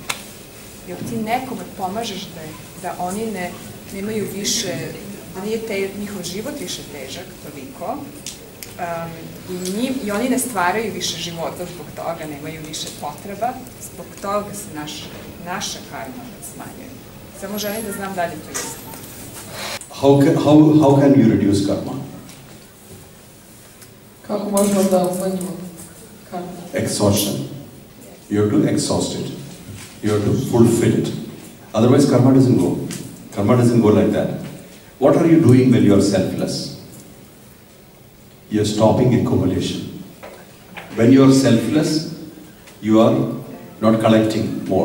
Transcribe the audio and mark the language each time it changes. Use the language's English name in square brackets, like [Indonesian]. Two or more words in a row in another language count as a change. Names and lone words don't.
[Serbian] Jer ti nekome pomažeš da oni nemaju više, da nije njihov život više težak, toliko, i oni ne stvaraju više života zbog toga, nemaju više potreba, zbog toga se naša karma smanjuje. Samo želim da znam da li to isto. [English] How can you reduce karma? [Serbian] Kako možemo da smanjimo karma? [English] Exhaustion. You have to exhaust it. You have to fulfill it. Otherwise karma doesn't go. Karma doesn't go like that. What are you doing when you are selfless? You are stopping accumulation. When you are selfless, you are not collecting more.